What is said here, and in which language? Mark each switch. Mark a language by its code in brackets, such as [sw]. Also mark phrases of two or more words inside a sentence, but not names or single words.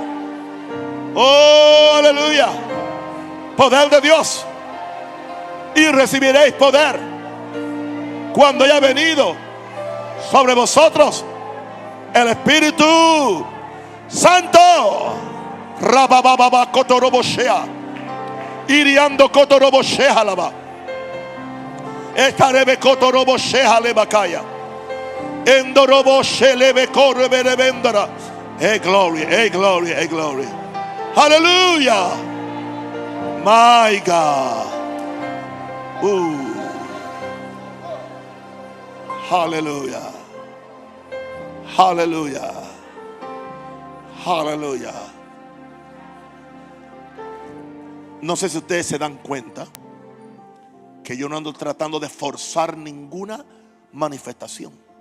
[es] Oh, aleluya. Poder de Dios. Y recibiréis poder cuando haya venido sobre vosotros el Espíritu Santo. Rabababa Kotoroboshea, Iriando Kotoroboshea Lava, Estarebe Kotoroboshea Lebakaya, Endoroboshe Lebe Korreberebendara. [en] Hey glory, hey glory, hey glory. Hallelujah. My God. Hallelujah. Hallelujah. Hallelujah. [es] No sé si ustedes se dan cuenta que yo no ando tratando de forzar ninguna manifestación.